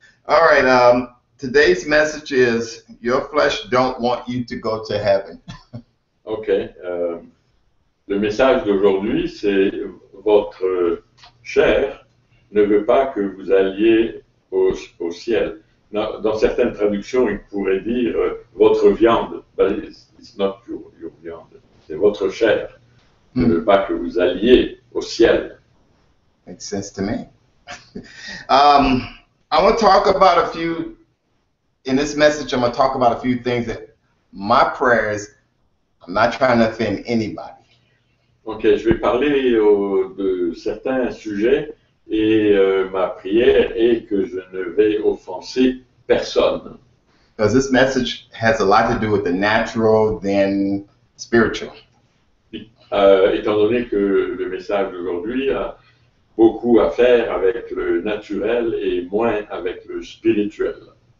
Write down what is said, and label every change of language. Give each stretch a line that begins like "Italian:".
English: All right, today's message is, your flesh don't want you to go to heaven. Okay.
French: Le message d'aujourd'hui, c'est votre chair ne veut pas que vous alliez au ciel. Dans certaines traductions, il pourrait dire votre viande.
English: But it's not your viande.
French: C'est votre chair ne veut pas que vous alliez au ciel.
English: Makes sense to me. I want to talk about in this message, I'm going to talk about a few things that my prayers, I'm not trying to offend anybody.
French: Ok, je vais parler de certains sujets et ma prière est que je ne vais offenser personne.
English: Because this message has a lot to do with the natural than spiritual.
French: Étant donné que le message d'aujourd'hui a beaucoup à faire avec le naturel et moins avec le spirituel.